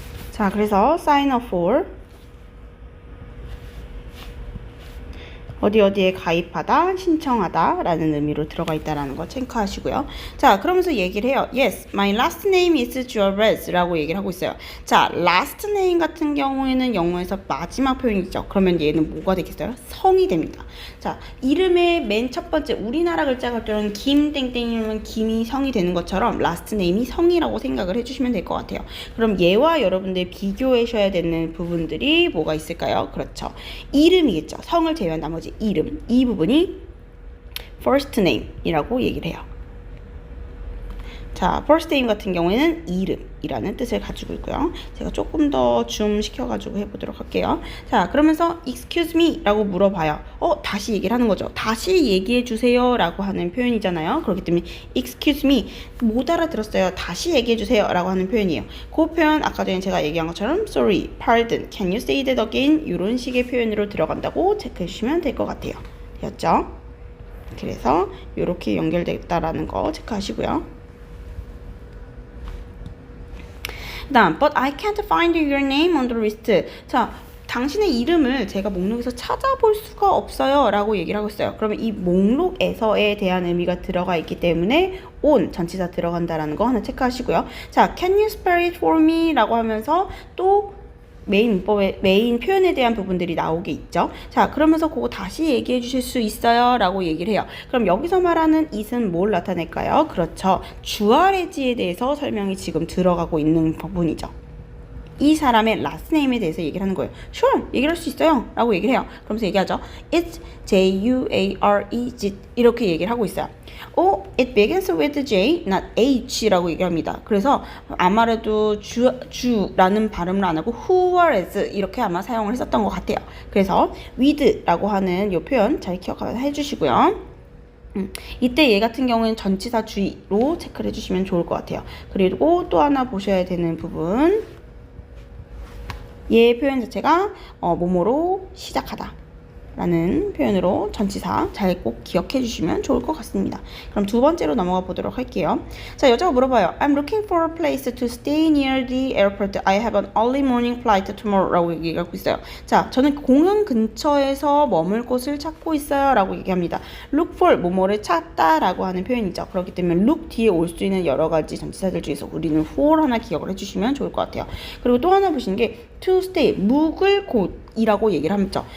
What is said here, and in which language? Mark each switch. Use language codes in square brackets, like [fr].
[ko] 자, 그래서 sign up for 어디에 가입하다, 신청하다 라는 의미로 들어가 있다는 거 체크하시고요. 자, 그러면서 얘기를 해요. [en] Yes, my last name is Juarez [ko] 라고 얘기를 하고 있어요. 자, last name 같은 경우에는 영어에서 마지막 표현이죠. 그러면 얘는 뭐가 되겠어요? 성이 됩니다. 자, 이름의 맨 첫 번째 우리나라 글자가 들어는 김땡땡이면 김이 성이 되는 것처럼 last name이 성이라고 생각을 해주시면 될 것 같아요. 그럼 얘와 여러분들 비교하셔야 되는 부분들이 뭐가 있을까요? 그렇죠. 이름이겠죠. 성을 제외한 나머지 이름, 이 부분이 first name 이라고 얘기를 해요. 자, first name 같은 경우에는 이름이라는 뜻을 가지고 있고요. 제가 조금 더 줌 시켜가지고 해보도록 할게요. 자, 그러면서 [en] excuse me [ko] 라고 물어봐요. 다시 얘기를 하는 거죠. 다시 얘기해 주세요 라고 하는 표현이잖아요. 그렇기 때문에 [en] excuse me, [ko] 못 알아들었어요. 다시 얘기해 주세요 라고 하는 표현이에요. 그 표현 아까 전에 제가 얘기한 것처럼 [en] sorry, pardon, can you say that again? [ko] 이런 식의 표현으로 들어간다고 체크해 주시면 될 것 같아요. 되었죠? 그래서 이렇게 연결됐다라는 거 체크하시고요. 다음, [en] but I can't find your name on the list. [ko] 자, 당신의 이름을 제가 목록에서 찾아볼 수가 없어요 라고 얘기를 하고 있어요. 그러면 이 목록에서에 대한 의미가 들어가 있기 때문에 on 전치사 들어간다라는 거 하나 체크하시고요. [en] 자, can you spell it for me? [ko] 라고 하면서 또 메인 표현에 대한 부분들이 나오게 있죠. 자, 그러면서 그거 다시 얘기해 주실 수 있어요 라고 얘기를 해요. 그럼 여기서 말하는 it은 뭘 나타낼까요? 그렇죠. 주어레지에 대해서 설명이 지금 들어가고 있는 부분이죠. 이 사람의 last name에 대해서 얘기를 하는 거예요. [en] Sure, [ko] 얘기를 할 수 있어요 라고 얘기를 해요. 그러면서 얘기하죠. [en] It's J-U-A-R-E [ko] 이렇게 얘기를 하고 있어요. [en] It begins with J, not H [ko] 라고 얘기합니다. 그래서 아마도 주라는 발음을 안 하고 [en] who was [ko] 이렇게 아마 사용을 했었던 것 같아요. 그래서 with라고 하는 이 표현 잘 기억하면서 해주시고요. 이때 얘 같은 경우는 전치사 주의로 체크를 해주시면 좋을 것 같아요. 그리고 또 하나 보셔야 되는 부분, 얘 표현 자체가 뭐뭐로 시작하다 라는 표현으로 전치사 잘 꼭 기억해 주시면 좋을 것 같습니다. 그럼 두 번째로 넘어가 보도록 할게요. 자, 여자가 물어봐요. [en] I'm looking for a place to stay near the airport. I have an early morning flight tomorrow [ko] 라고 얘기하고 있어요. 자, 저는 공항 근처에서 머물 곳을 찾고 있어요 라고 얘기합니다. look for 뭐뭐를 찾다 라고 하는 표현이죠. 그렇기 때문에 look 뒤에 올 수 있는 여러 가지 전치사들 중에서 우리는 for 하나 기억을 해주시면 좋을 것 같아요. 그리고 또 하나 보시는 게 to stay, 묵을 곳이라고 얘기를 하죠.